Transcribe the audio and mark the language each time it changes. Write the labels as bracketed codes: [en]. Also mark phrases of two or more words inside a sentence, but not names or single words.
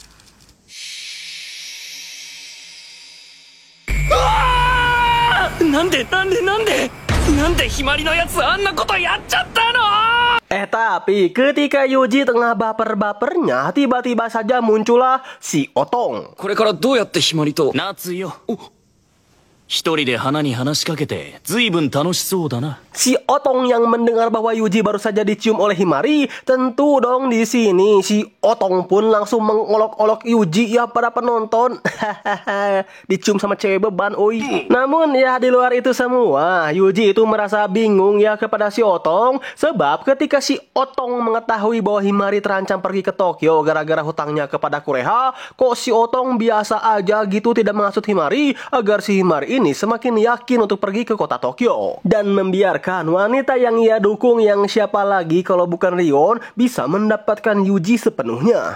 [id] Tapi ketika Yuji tengah baper-bapernya, tiba-tiba saja muncullah si Otong. [ja] これからどうやってひまりと夏よ一人で花に話しかけて随分楽しそうだな [id] Si Otong yang mendengar bahwa Yuji baru saja dicium oleh Himari, tentu dong di sini si Otong pun langsung mengolok-olok Yuji ya para penonton. Dicium sama cewek beban, oi. Namun ya di luar itu semua, Yuji itu merasa bingung ya kepada si Otong, sebab ketika si Otong mengetahui bahwa Himari terancam pergi ke Tokyo gara-gara hutangnya kepada Kureha, kok si Otong biasa aja gitu tidak menghasut Himari agar si Himari ini semakin yakin untuk pergi ke kota Tokyo dan membiarkan wanita yang ia dukung, yang siapa lagi kalau bukan Rion, bisa mendapatkan Yuji sepenuhnya.